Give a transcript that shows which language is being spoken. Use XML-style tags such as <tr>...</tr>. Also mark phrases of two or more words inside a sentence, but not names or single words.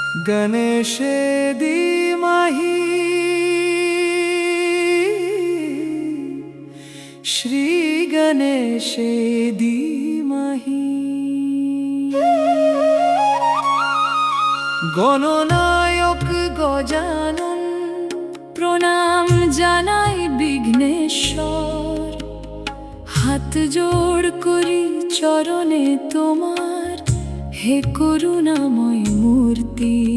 <sa>गणेशे धीमहि श्री गणेशे धीमहि।</sa> <bn>গণনায়ক গজানন প্রণাম জানাই বিঘ্নেশ্বর, হাত জোড় করি চরণে তোমার, হে করুণাময় মূর্তি।</bn>